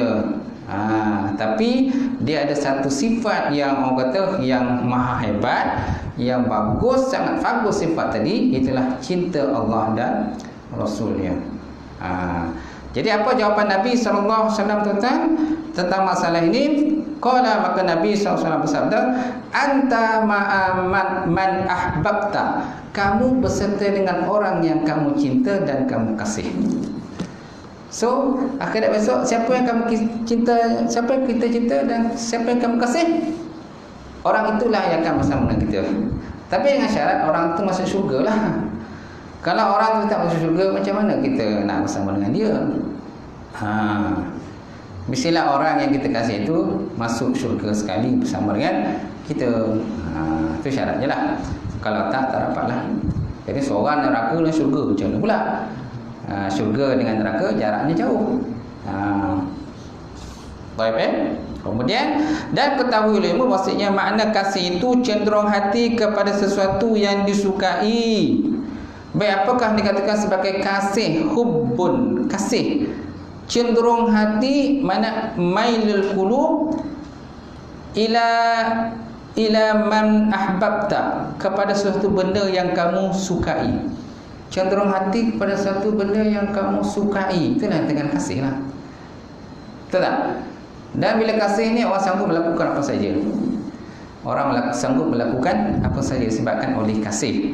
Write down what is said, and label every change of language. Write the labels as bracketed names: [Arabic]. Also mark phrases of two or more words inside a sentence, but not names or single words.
[Malay] Tapi dia ada satu sifat yang orang kata yang maha hebat, yang bagus, sangat bagus sifat tadi, itulah cinta Allah dan Rasulnya. Jadi apa jawapan Nabi SAW tuan-tuan tentang masalah ini? Qala, maka Nabi SAW bersabda, [Arabic] أنت من أحببت, [Malay] kamu berserta dengan orang yang kamu cinta dan kamu kasih. So, akhirat besok, siapa yang kamu cinta, siapa yang kita cinta dan siapa yang kamu kasih, orang itulah yang akan bersama dengan kita. Tapi dengan syarat orang itu masuk syurga lah. Kalau orang itu tak masuk syurga, macam mana kita nak bersama dengan dia? Mestilah orang yang kita kasih itu masuk syurga sekali bersama dengan kita. Itu syaratnya lah. Kalau tak dapatlah. Jadi seorang neraka dan syurga macam mana pula? Syurga dengan neraka jaraknya jauh. Baik. Kemudian, dan ketahui ilmu maksudnya makna kasih itu cenderung hati kepada sesuatu yang disukai. Baik, apakah dikatakan sebagai kasih? Hubbun, kasih. Cenderung hati, mana [Arabic] ميل القلوب إلى من أحببت, [Malay] kepada sesuatu benda yang kamu sukai. Cenderung hati kepada satu benda yang kamu sukai, itulah dengan kasih lah. Betul tak? Dan bila kasih ni orang sanggup melakukan apa saja. Orang sanggup melakukan apa saja disebabkan oleh kasih.